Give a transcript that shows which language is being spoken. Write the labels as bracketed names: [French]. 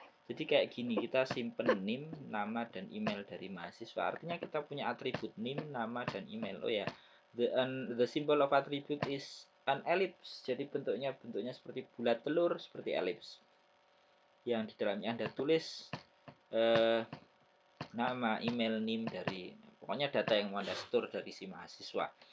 [Indonesian] Jadi kayak gini, kita simpen name, nama dan email dari mahasiswa. Artinya kita punya atribut name, nama dan email. [English] Oh ya, the symbol of attribute is an ellipse. [Indonesian] Jadi bentuknya seperti bulat telur, seperti ellipse. Yang di dalamnya Anda tulis nama, email, name dari pokoknya data yang mau Anda store dari si mahasiswa.